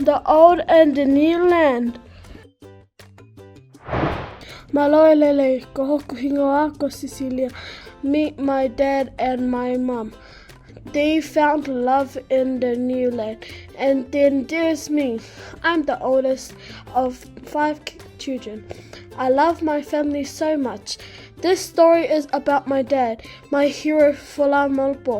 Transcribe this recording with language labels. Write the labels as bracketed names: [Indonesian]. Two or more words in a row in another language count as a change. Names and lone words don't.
[English] old and the new land. [Tongan] Maloelele, ko hoku hingoa ko Sisilia. [English] Meet my dad and my mum. They found love in the new land. And then there's me. I'm the oldest of 5 children. I love my family so much. This story is about my dad, my hero Fula Malupo.